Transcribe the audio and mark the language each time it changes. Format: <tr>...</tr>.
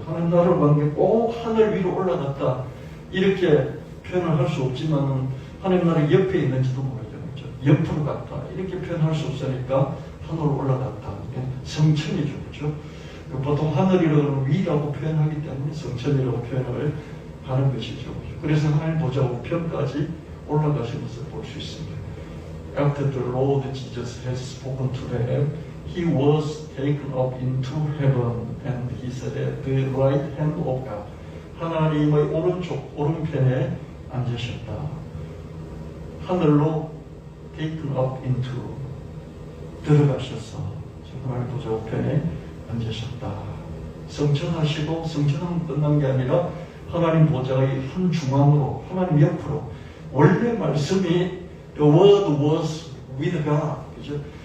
<ko>하나님 나라로 간 게 꼭 하늘 위로 올라갔다 이렇게 표현을 할 수 없지만 하나님 나라 옆에 있는지도 모르죠. 그렇죠? 옆으로 갔다 이렇게 표현할 수 없으니까 하늘로 올라갔다. 승천이죠. 그렇죠? 보통 하늘이라고 위라고 표현하기 때문에 성천이라고 표현을 하는 것이죠. 그래서 하나님 보좌 우편까지 올라가신 것을 볼 수 있습니다.</ko> <en>After the Lord Jesus has spoken to them, he was taken up into heaven and he said at the right hand of God.</en> <ko>하나님의 오른편에 앉으셨다. 하늘로</ko> <en>taken up into</en> <ko>들어가셔서 하나님 보좌 우편에 앉으셨다. 성천하시고 성천은 끝난 게 아니라 하나님 보좌의 한 중앙으로 하나님 옆으로 원래 말씀이</ko> <en>the word was with God.</en> <ko>그죠?</ko>